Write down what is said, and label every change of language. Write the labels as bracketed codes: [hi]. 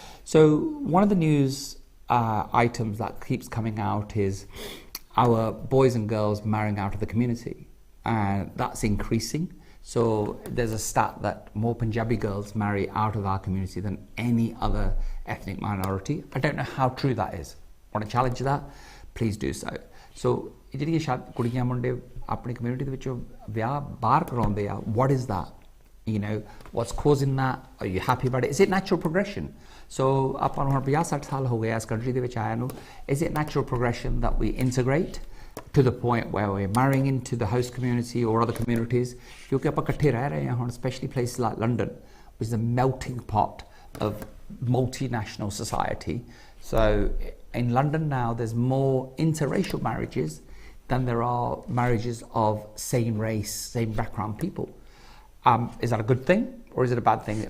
[en] So, one of the news items that keeps coming out is our boys and girls marrying out of the community, and that's increasing. So there's a stat that more Punjabi girls marry out of our community than any other ethnic minority. I don't know how true that is. Want to challenge that? Please do so. [pa] So ਜਿਹੜੀਆਂ ਸ਼ਾਇਦ ਕੁੜੀਆਂ ਮੁੰਡੇ ਆਪਣੀ community ਦੇ ਵਿੱਚੋਂ ਵਿਆਹ ਬਾਹਰ ਕਰਾਉਂਦੇ ਆ [en] what is that? What's causing that? Are you happy about it? Is it natural progression? So [pa] ਆਪਾਂ ਨੂੰ ਹੁਣ 50-60 ਸਾਲ ਹੋ ਗਏ ਇਸ ਕੰਟਰੀ ਦੇ ਵਿੱਚ ਆਇਆ ਨੂੰ [en] is it natural progression that we integrate to the point where we're marrying into the host community or other communities [pa] ਕਿਉਂਕਿ ਆਪਾਂ ਇਕੱਠੇ ਰਹਿ ਰਹੇ ਹਾਂ ਹੁਣ [en] especially places like London which is a melting pot of multinational society so in London now there's more interracial marriages than there are marriages of same race same background people is that a good thing or is it a bad thing?